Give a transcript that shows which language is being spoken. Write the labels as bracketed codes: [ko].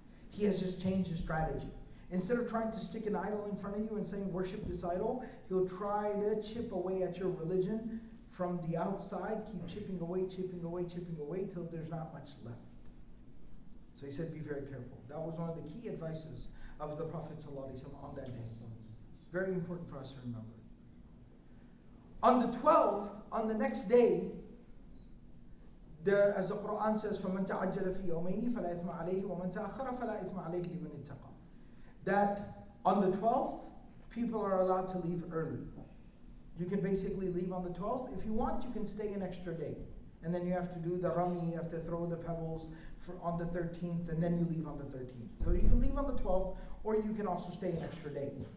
[en] He has just changed his strategy. Instead of trying to stick an idol in front of you and saying, worship this idol, he'll try to chip away at your religion from the outside, keep chipping away, chipping away, chipping away, till there's not much left. So he said, be very careful. That was one of the key advices of the Prophet ﷺ on that day. Very important for us to remember. On the 12th, on the next day, as the Quran says, [ar] فَمَنْ تَعَجَّلَ فِي يَوْمَيْنِ فَلَا إِثْمَ عَلَيْهِ وَمَنْ تَأَخَّرَ فَلَا إِثْمَ عَلَيْهِ لِمَنِ اتَّقَى. [en] That on the 12th, people are allowed to leave early. You can basically leave on the 12th. If you want, you can stay an extra day. And then you have to do the rami, you have to throw the pebbles on the 13th, and then you leave on the 13th. So you can leave on the 12th, or you can also stay an extra day.